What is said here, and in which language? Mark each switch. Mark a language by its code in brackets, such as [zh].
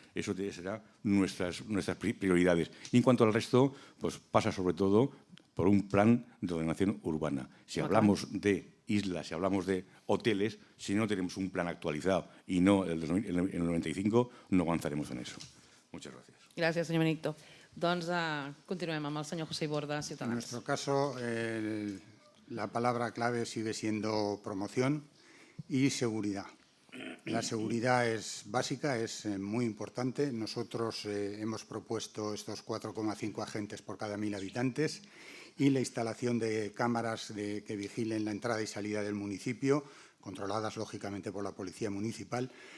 [es] Eso será nuestras prioridades. Y en cuanto al resto, pues pasa sobre todo por un plan de ordenación urbana. Si hablamos de islas, si hablamos de hoteles, si no tenemos un plan actualizado y no el 95, no avanzaremos en eso. Muchas gracias. [ca] Gràcies, senyor Benedicto. Doncs continuem amb el senyor José Iborda, [es] En [ca] Ciutadans. [es] nuestro caso, la palabra clave sigue siendo promoción y seguridad. La seguridad es básica, es muy importante. Nosotros hemos propuesto estos 4,5 agentes por cada 1.000 habitantes y la instalación de cámaras que vigilen la entrada y salida del municipio, controladas lógicamente por la Policía Municipal,